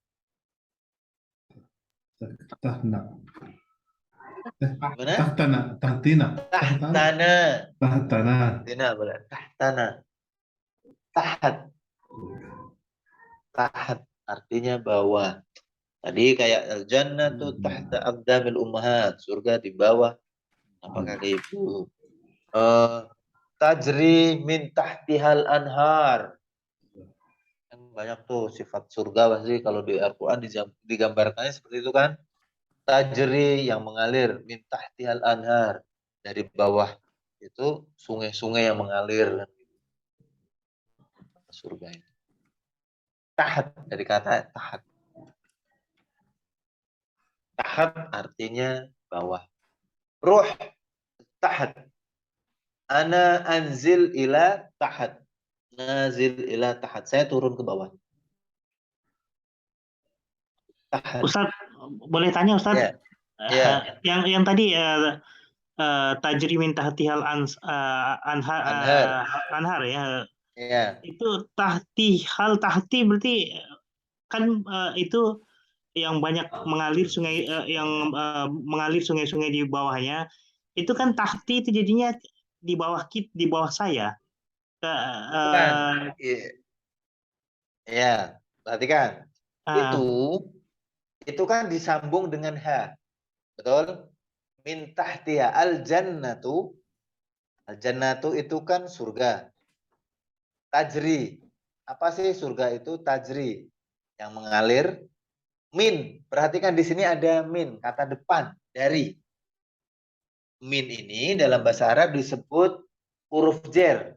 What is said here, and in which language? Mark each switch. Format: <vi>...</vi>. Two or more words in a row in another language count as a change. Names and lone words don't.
<ar>tahtana.</ar> <id>Tahtana berarti tahat. Tahat artinya bawah. Tadi kayak</id> <ar>الجنة تحت أقدام الأمهات,</ar> <id>surga di bawah tapak kaki ibu.</id> <ar>تجري من تحتها الأنهار.</ar> <id>Banyak tuh sifat surga pasti kalau di Al-Qur'an digambarkannya seperti itu kan. Tajri yang mengalir</id> <ar>من تحتها الأنهار,</ar> <id>dari bawah itu sungai-sungai yang mengalir ke surga itu. Tahat dari kata tahat. Tahat artinya bawah.</id> <ar>روح تحت. أنا أنزل إلى تحت. نازل إلى تحت.</ar> <id>Saya turun ke bawah. Tahat. Ustaz, boleh tanya Ustaz? Ya. Ya. Yang tadi</id> <ar>تجري من تحتها الأنهار</ar> <id>ya. Ya. Itu tahti berarti kan itu yang banyak mengalir sungai mengalir sungai-sungai di bawahnya. Itu kan tahti itu jadinya di bawah saya. Bukan. Ya, perhatikan. Itu kan disambung dengan ha. Betul?</id> <ar>من تحتها الجنة.</ar> <id>Al-jannatu itu kan surga. Tajri. Apa sih surga itu? Tajri. Yang mengalir. Min. Perhatikan di sini ada min. Kata depan. Dari. Min ini dalam bahasa Arab disebut huruf jar.</id>